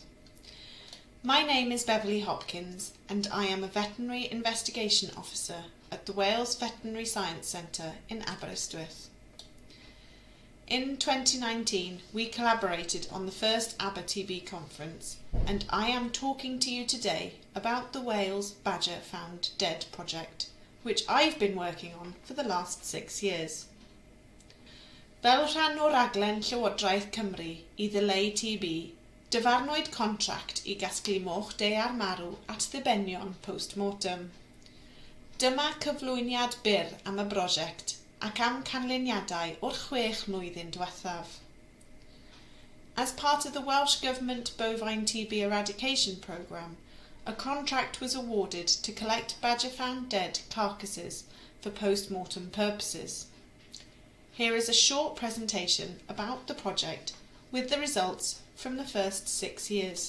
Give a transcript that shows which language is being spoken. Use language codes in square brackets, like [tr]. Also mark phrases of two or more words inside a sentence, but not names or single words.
[en] My name is Beverley Hopkins and I am a Veterinary Investigation Officer at the Wales Veterinary Science Centre in Aberystwyth. In 2019 we collaborated on the first AberTB conference and I am talking to you today about the Wales Badger Found Dead project, which I've been working on for the last 6 years. [cy] Fel rhan o raglen Llywodraeth Cymru I ddileu TB, dyfarnwyd contract I gasglu moch daear marw at ddibenion post-mortem. Dyma cyflwyniad byr am y brosiect ac am canlyniadau o'r 6 mlwyddyn diwethaf. [en] As part of the Welsh Government Bovine TB Eradication Programme, a contract was awarded to collect badger found dead carcasses for post-mortem purposes. Here is a short presentation about the project with the results from the first 6 years.